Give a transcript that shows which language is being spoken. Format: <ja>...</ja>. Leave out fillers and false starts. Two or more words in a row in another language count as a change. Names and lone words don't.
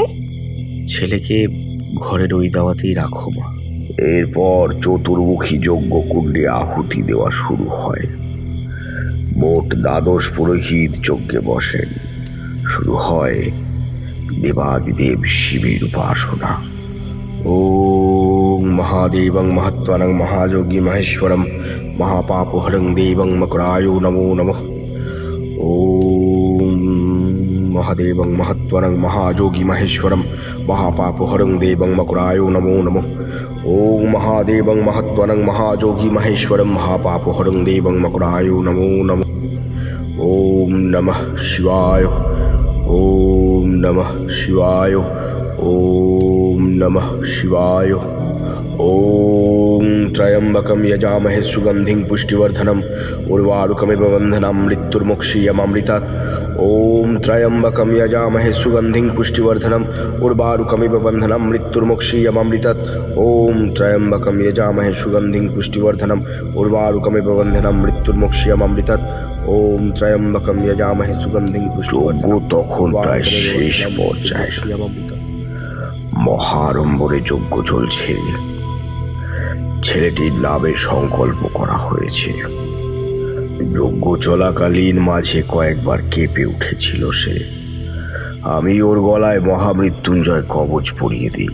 <bn>ছেলেকে ঘরের ওই দাওয়াতেই রাখো মা। এরপর চতুর্মুখী যজ্ঞ কুণ্ডে আহুতি দেওয়া শুরু হয়। মোট দ্বাদশ পুরোহিত যজ্ঞে বসেন। শুরু হয় দেবাদিদেব শিবের উপাসনা।</bn> <sa>ওম মহাদেবং মহাত্মানং মহাযোগী মহেশ্বরম মহাপাপহরং দেবং মকরায় নমো নমঃ। ওম মহাদেবং মহাত্মানং মহাযোগী মহেশ্বরম মহাপাপহরং দেবং মকরায় নমো নমঃ। ওম মহাদেবং মহাত্মানং মহাযোগী মহেশ্বরম মহাপাপহরং দেবং মকরায় নমো নমঃ। ওম নমঃ শিবায়। ওম নমঃ শিবায়। ওম নমঃ শিবায়। ওম ত্রয়ম্বকম যজামহে সুগন্ধিং পুষ্টিবর্ধনম উর্বারুকমিব বন্ধনাম মৃত্যুর্মোক্ষীয়মামৃতাৎ। ওম ত্রয়ম্বকম যজামহে সুগন্ধিং পুষ্টিবর্ধনম উর্বারুকমিব বন্ধনাম মৃত্যুর্মোক্ষীয়মামৃতাৎ। ওম ত্রয়ম্বকম যজামহে সুগন্ধিং পুষ্টিবর্ধনম উর্বারুকমিব বন্ধনাম মৃত্যুর্মোক্ষীয়মামৃতাৎ। ওম ত্রয়ম্বকম যজামহে সুগন্ধিং পুষ্টিবর্ধনম।</sa> <bn>তখন প্রায় শেষ পর্যায়ে মহারম্বরে যজ্ঞ চলছে। ছেলেটির নামে সংকল্প করা হয়েছে। যজ্ঞ চলাকালীন মাঝে কয়েকবার কেঁপে উঠেছিল সে। আমি ওর গলায় মহামৃত্যুঞ্জয় কবচ পরিয়ে দিই।</bn>